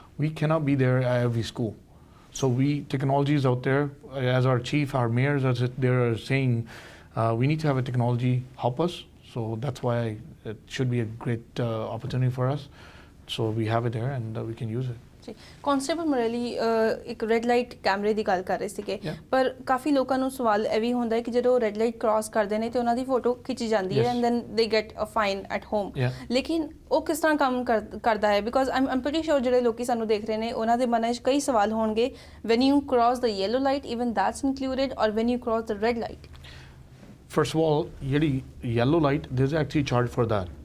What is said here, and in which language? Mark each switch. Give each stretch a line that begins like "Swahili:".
English: We cannot be there at every school. So technology is out there. As our chief, our mayors, as they're saying, we need to have a technology help us. So that's why it should be a great opportunity for us. So we have it there and we can use it.
Punjabi: Constable ਮਰੈਲੀ ਇੱਕ red light ਕੈਮਰੇ ਦੀ ਗੱਲ ਕਰ ਰਹੇ ਸੀਗੇ, ਪਰ ਕਾਫੀ ਲੋਕਾਂ ਨੂੰ ਸਵਾਲ ਇਹ ਵੀ ਹੁੰਦਾ ਹੈ ਕਿ ਜਦੋਂ ਰੈੱਡ ਲਾਈਟ ਕ੍ਰਾਸ ਕਰਦੇ ਨੇ ਤੇ ਉਹਨਾਂ ਦੀ ਫੋਟੋ ਖਿੱਚੀ ਜਾਂਦੀ ਹੈ
English: and then they get a fine at home,
Punjabi: ਲੇਕਿਨ ਉਹ ਕਿਸ ਤਰ੍ਹਾਂ ਕੰਮ ਕਰਦਾ ਹੈ?
English: because I'm pretty sure
Punjabi: ਜਿਹੜੇ ਲੋਕੀ ਸਾਨੂੰ ਦੇਖ ਰਹੇ ਨੇ ਉਹਨਾਂ ਦੇ ਮਨਾਂ 'ਚ ਕਈ ਸਵਾਲ ਹੋਣਗੇ,
English: When you cross the yellow light even that's included, ਔਰ when you cross the red light? First of all, yellow light, there's actually a charge for that.